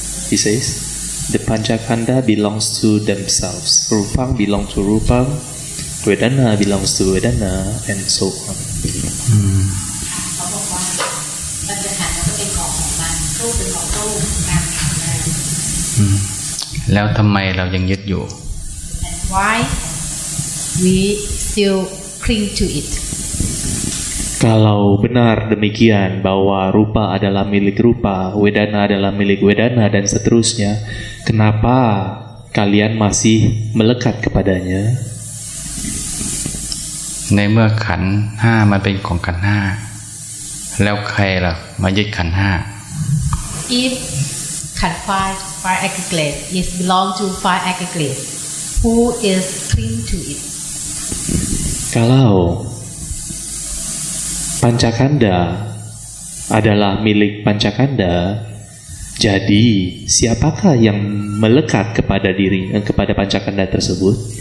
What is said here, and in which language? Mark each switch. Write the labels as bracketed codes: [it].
[en] He says, the Pancakanda belongs to themselves. Rupang belongs to Rupang, Vedana belongs to Vedana, and so on. [th] เขาบอกว่าปัญจขันธ์ก็เป็นของมันรูปเป็นของรูปนามเป็นของนาม แล้วทำไมเรายังยึดอยู่ [en] And why we still cling to it? [id] Kalau benar demikian bahwa rupa adalah milik rupa, Vedana adalah milik Vedana, dan seterusnya, kenapa kalian masih melekat kepadanya? [th] ในเมื่อขันธ์ห้ามันเป็นของขันธ์ห้าแล้วใครล่ะมายึดขันธ์ห้า [en] If Khan fire aggregate is belong to fire aggregate, who is cling to it? [id] Kalau Pancakanda adalah milik Pancakanda, jadi siapakah yang melekat kepada kepada Pancakanda tersebut?